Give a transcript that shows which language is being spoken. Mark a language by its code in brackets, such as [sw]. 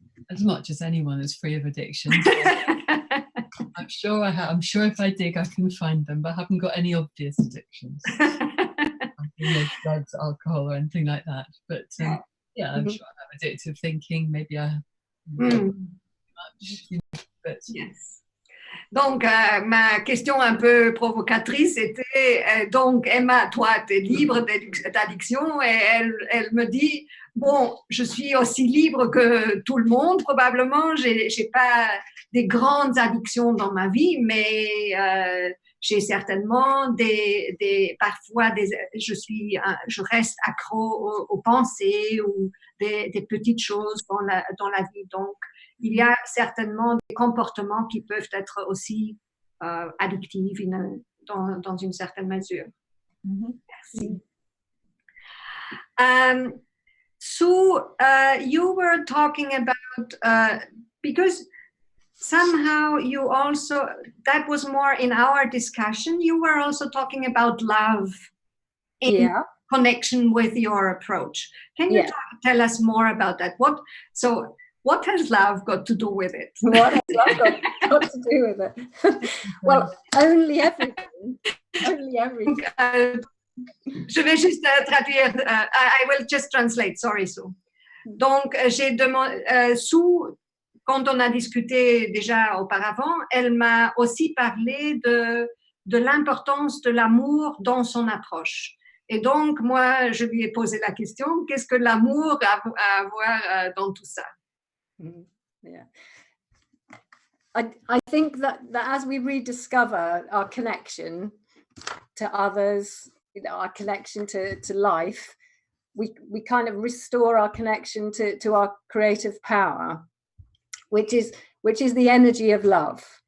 [en] As much as anyone is free of addictions. I'm sure I have. I'm sure if I dig, I can find them, but I haven't got any obvious addictions. Drugs, alcohol, or anything like that. But yeah, I'm sure I have addictive thinking. Maybe I have too much. But yes. [fr] Donc, ma question un peu provocatrice était, donc, Emma, toi, tu es libre d'addiction, et elle me dit, bon, je suis aussi libre que tout le monde, probablement, j'ai pas des grandes addictions dans ma vie, mais j'ai certainement parfois je reste accro aux pensées ou des petites choses dans la vie. Donc, il y a certainement des comportements qui peuvent être aussi addictifs dans une certaine mesure. Merci. [en] So, you were talking about, because somehow you also, that was more in our discussion, you were also talking about love in connection with your approach. Can you tell us more about that? What has love got to do with it? What has love got to do with it? Well, only everything. Only everything. [fr] Je vais juste traduire. [en] I will just translate. Sorry, Sue. [fr] Donc, j'ai demandé, Sue, quand on a discuté déjà auparavant, elle m'a aussi parlé de l'importance de l'amour dans son approche. Et donc, moi, je lui ai posé la question, qu'est-ce que l'amour a à voir dans tout ça? [en] Yeah. I think that as we rediscover our connection to others, our connection to life, we kind of restore our connection to our creative power, which is the energy of love.